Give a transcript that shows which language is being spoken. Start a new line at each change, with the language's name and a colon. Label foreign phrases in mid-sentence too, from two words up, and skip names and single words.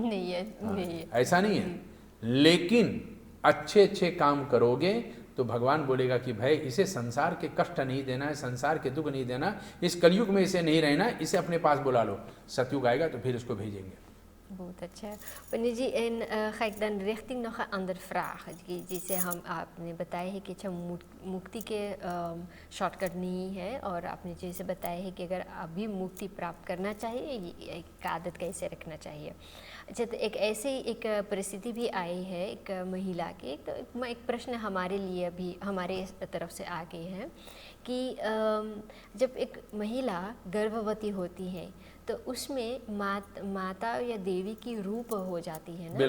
Hindi: नहीं है, नहीं है, ऐसा नहीं है, लेकिन अच्छे अच्छे काम करोगे तो भगवान बोलेगा कि भाई इसे संसार के कष्ट नहीं देना है, संसार के दुख नहीं देना, इस कलयुग में इसे नहीं रहना, इसे अपने पास बुला लो। सतयुग आएगा तो फिर इसको भेजेंगे। बहुत अच्छा। पंडित जी,
Dutch: en ga ik dan richting nog een andere vraag
Hindi: जिसे हम आपने बताया है कि अच्छा मुक्ति के शॉर्टकट नहीं है, और आपने जैसे बताया है कि अगर अभी मुक्ति प्राप्त करना चाहिए एक आदत कैसे रखना चाहिए। अच्छा, तो एक ऐसे एक परिस्थिति भी आई है एक महिला की, तो एक प्रश्न हमारे लिए भी हमारे तरफ से आ गए हैं कि जब एक महिला गर्भवती होती है तो उसमें माता या देवी की रूप हो जाती है ना?